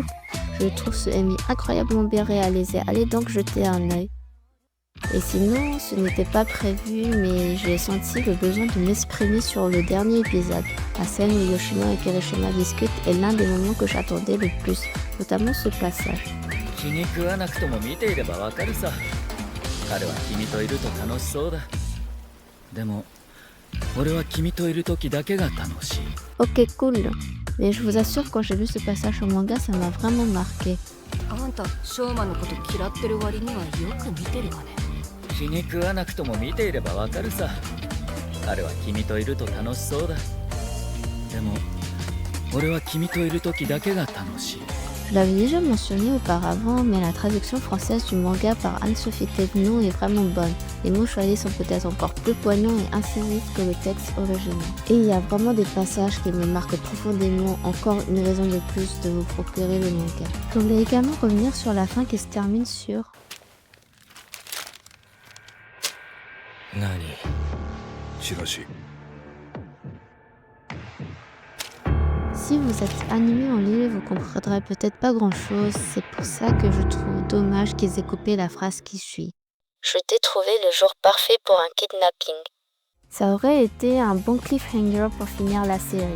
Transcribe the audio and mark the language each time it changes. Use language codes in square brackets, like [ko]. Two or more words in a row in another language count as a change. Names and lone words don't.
[fr] Je trouve ce MV incroyablement bien réalisé. Allez donc jeter un œil. Et sinon, ce n'était pas prévu, mais j'ai senti le besoin de m'exprimer sur le dernier épisode. La scène où Yoshino et Kirishima discutent est l'un des moments que j'attendais le plus, notamment ce passage. [ja] 気に食わなくとも見ていればわかるさ。彼は君といると楽しそうだ。でも、俺は君といる時だけが楽しい。 [fr] Ok, cool. Mais je vous assure, quand j'ai lu ce passage au manga, ça m'a vraiment marqué. [ja] あんたショーマンのこと嫌ってる割にはよく見てるわね。気に食わなくとも見ていればわかるさ。彼は君といると楽しそうだ。でも、俺は君といる時だけが楽しい。 [fr] Je l'avais déjà mentionné auparavant, mais la traduction française du manga par Anne-Sophie Thévenon est vraiment bonne. Les mots choisis sont peut-être encore plus poignants et incisifs que le texte original. Et il y a vraiment des passages qui me marquent profondément, encore une raison de plus de vous procurer le manga. Je voulais également revenir sur la fin qui se termine sur... [ja] 何チラシ [fr] Si vous êtes animé en livre, vous comprendrez peut-être pas grand-chose, c'est pour ça que je trouve dommage qu'ils aient coupé la phrase qui suit. Je t'ai trouvé le jour parfait pour un kidnapping. Ça aurait été un bon cliffhanger pour finir la série.